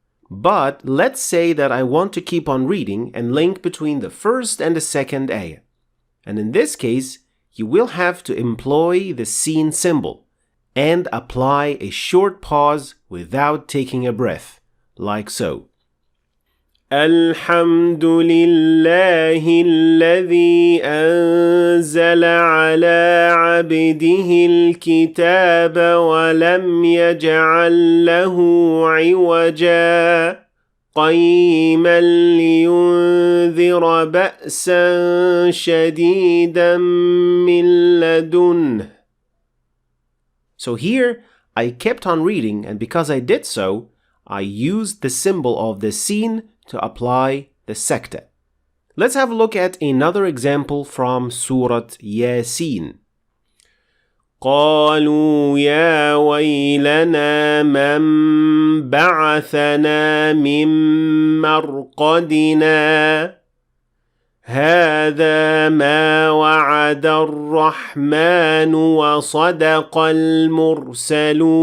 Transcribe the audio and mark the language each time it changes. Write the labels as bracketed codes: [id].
[en] But let's say that I want to keep on reading and link between the first and the second ayah. And in this case, you will have to employ the sin symbol and apply a short pause without taking a breath, like so. [ar] الحمد لله الذي أنزل على عبده الكتاب ولم يجعل له عوجا قيما لينذر بأسا شديدا من لدنه. [en] So here I kept on reading, and because I did so, I used the symbol of the sin to apply the sakta. Let's have a look at another example from Surah Yasin. [ar] قالوا يا ويلنا من بعثنا من مرقدنا هذا ما وعد الرحمن وصدق المرسلون.